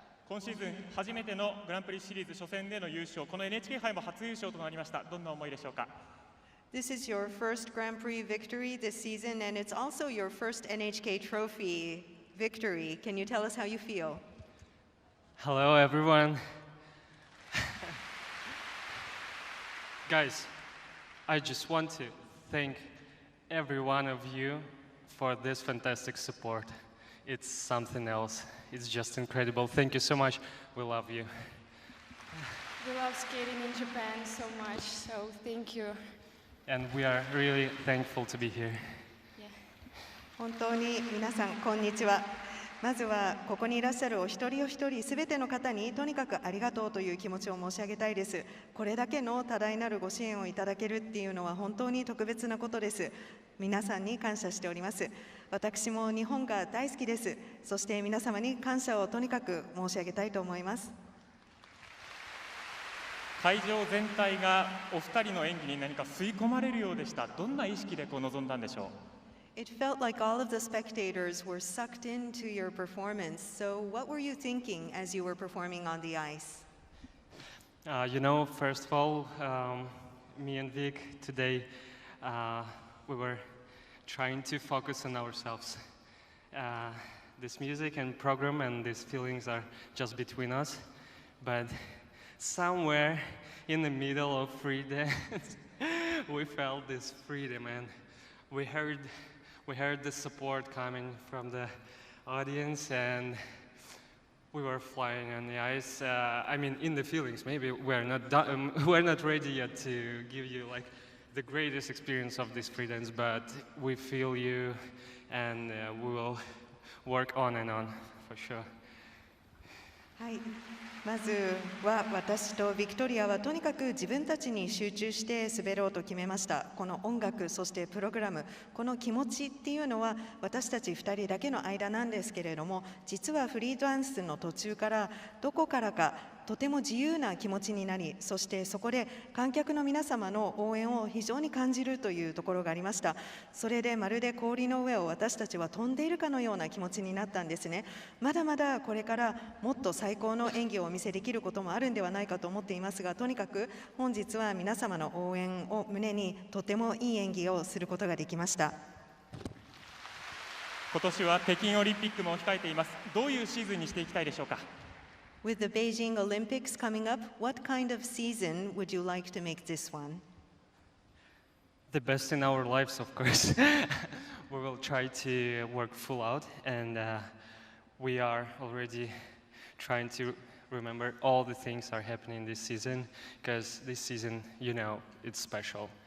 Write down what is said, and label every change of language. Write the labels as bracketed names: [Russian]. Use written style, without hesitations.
[Japanese] 今シーズン初めてのグランプリシリーズ初戦での優勝、この NHK 杯も初優勝となりました。どんな思いでしょうか。 [English] This is your first Grand Prix victory this season, and it's also your first NHK Trophy victory. Can you tell us how you feel? Hello, everyone. Guys, I just want to thank every one of you for this fantastic support. It's something else. It's just incredible. Thank you so much. We love you. We love skating in Japan so much, so thank you. And we are really thankful to be here. [Japanese] 本当に皆さんこんにちは。まずはここにいらっしゃるお一人お一人すべての方にとにかくありがとうという気持ちを申し上げたいです。これだけの多大なるご支援をいただけるっていうのは本当に特別なことです。皆さんに感謝しております。私も日本が大好きです。そして皆様に感謝をとにかく申し上げたいと思います。会場全体がお二人の演技に何か吸い込まれるようでした。どんな意識で臨んだんでしょう。 [English] It felt like all of the spectators were sucked into your performance. So what were you thinking as you were performing on the ice? You know, first of all, me and Vic today, we were trying to focus on ourselves. This music and program and these feelings are just between us. But somewhere in the middle of free dance, we felt this freedom, and we heard the support coming from the audience, and we were flying on the ice. I mean, in the feelings. Maybe we're not ready yet to give you like the greatest experience of this free dance, but we feel you, and we will work on and on for sure. [Japanese] はい、まずは私とビクトリアはとにかく自分たちに集中して滑ろうと決めました。この音楽、そしてプログラム、この気持ちっていうのは私たち2人だけの間なんですけれども、実はフリーダンスの途中からどこからかとても自由な気持ちになり、そしてそこで観客の皆様の応援を非常に感じるというところがありました。それでまるで氷の上を私たちは飛んでいるかのような気持ちになったんですね。まだまだこれからもっと最高の演技をお見せできることもあるんではないかと思っていますが、とにかく本日は皆様の応援を胸にとてもいい演技をすることができました。今年は北京オリンピックも控えています。どういうシーズンにしていきたいでしょうか。 [English] With the Beijing Olympics coming up, what kind of season would you like to make this one? The best in our lives, of course. We will try to work full out, and we are already trying to remember all the things that are happening this season, because this season, you know, it's special.